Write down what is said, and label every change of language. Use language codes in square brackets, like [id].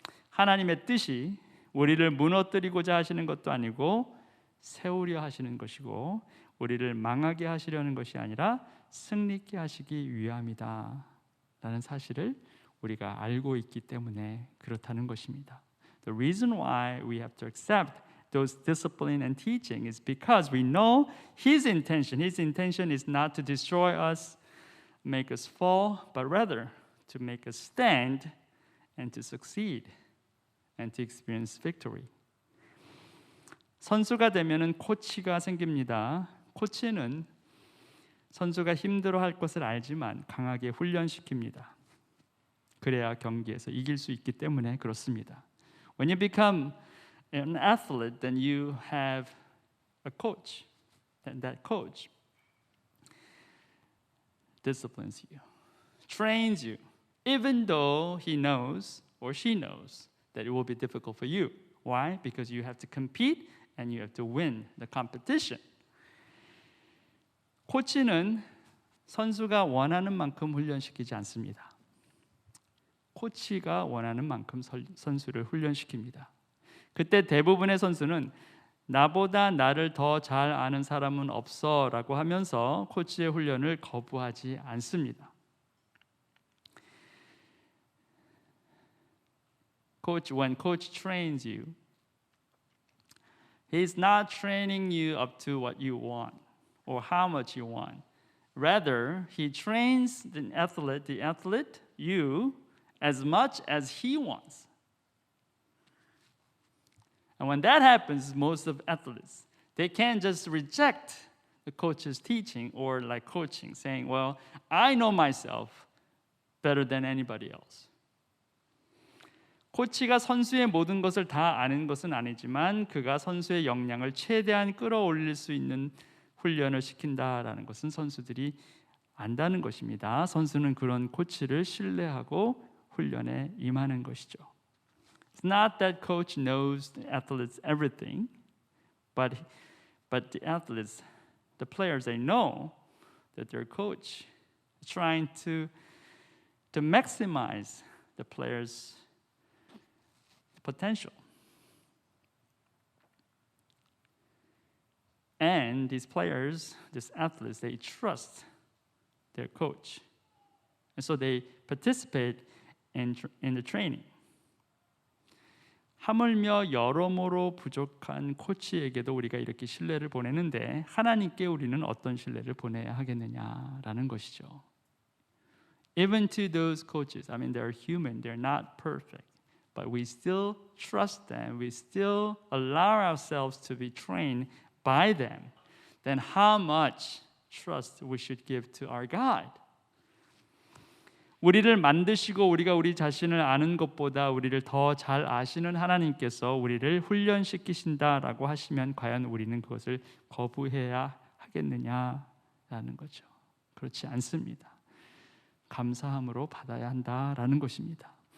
[ko] 하나님의 뜻이 우리를 무너뜨리고자 하시는 것도 아니고 세우려 하시는 것이고 우리를 망하게 하시려는 것이 아니라 승리케 하시기 위함이다 라는 사실을 우리가 알고 있기 때문에 그렇다는 것입니다. [en] The reason why we have to accept those discipline and teaching is because we know His intention. His intention is not to destroy us, make us fall, but rather to make us stand and to succeed and to experience victory. [ko] 선수가 되면은 코치가 생깁니다. 코치는 선수가 힘들어할 것을 알지만 강하게 훈련시킵니다. 그래야 경기에서 이길 수 있기 때문에 그렇습니다. [en] When you become an athlete, then you have a coach, and that coach disciplines you, trains you, even though he knows or she knows that it will be difficult for you. Why? Because you have to compete and you have to win the competition. [ko] 코치는 선수가 원하는 만큼 훈련시키지 않습니다. 코치가 원하는 만큼 선수를 훈련시킵니다. 그때 대부분의 선수는 나보다 나를 더 잘 아는 사람은 없어 라고 하면서 코치의 훈련을 거부하지 않습니다. [en] When coach trains you, he's not training you up to what you want or how much you want. Rather, he trains the athlete, you, as much as he wants. And when that happens, most of athletes, they can't just reject the coach's teaching or like coaching, saying, well, I know myself better than anybody else. [ko] 코치가 선수의 모든 것을 다 아는 것은 아니지만 그가 선수의 역량을 최대한 끌어올릴 수 있는 훈련을 시킨다라는 것은 선수들이 안다는 것입니다. 선수는 그런 코치를 신뢰하고 훈련에 임하는 것이죠. [en] It's not that coach knows the athletes everything, but the athletes, the players, they know that their coach is trying to maximize the players' potential. And these players, these athletes, they trust their coach. And so they participate in the training. [ko] 하물며 여러모로 부족한 코치에게도 우리가 이렇게 신뢰를 보내는데 하나님께 우리는 어떤 신뢰를 보내야 하겠느냐라는 것이죠. [en] Even to those coaches, I mean, they're human, they're not perfect. But we still trust them, we still allow ourselves to be trained by them. Then how much trust we should give to our God? [ko] 우리를 만드시고 우리가 우리 자신을 아는 것보다 우리를 더 잘 아시는 하나님께서 우리를 훈련시키신다라고 하시면 과연 우리는 그것을 거부해야 하겠느냐라는 거죠. 그렇지 않습니다. 감사함으로 받아야 한다라는 것입니다.